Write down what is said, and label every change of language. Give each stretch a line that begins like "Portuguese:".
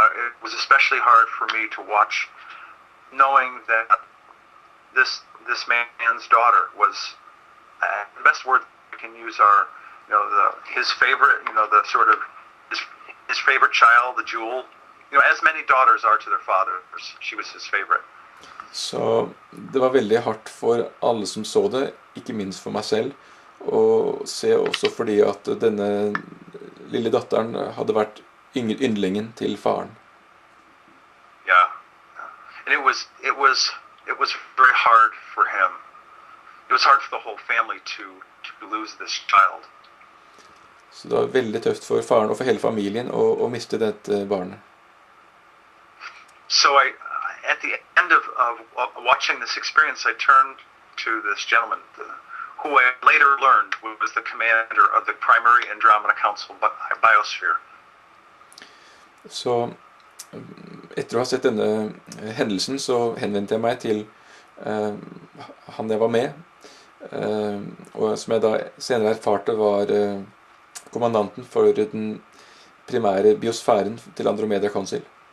English: It was especially hard for me to watch, knowing that this man's daughter was the best word I can use are, his favorite, the sort of his favorite child, the jewel. As many daughters are to their fathers, she was his favorite.
Norwegian: Så det var veldig hardt for alle som så det, ikke minst for meg selv, og se også fordi at denne lille datteren hadde vært yndlingen til faren.
English: Yeah, and it was very hard for him. It was hard for the whole family to lose this child.
Norwegian: Så det var veldig tøft for faren og for hele familien å miste dette barnet.
English: So at the end of watching this experience, I turned to this gentleman, who I later learned was the commander of the primary Andromeda Council biosphere.
Norwegian: Så etter å ha sett denne hendelsen, så henvendte jeg meg til han jeg var med, og som jeg da senere erfarte var kommandanten for den primære biosfæren til Andromeda Council.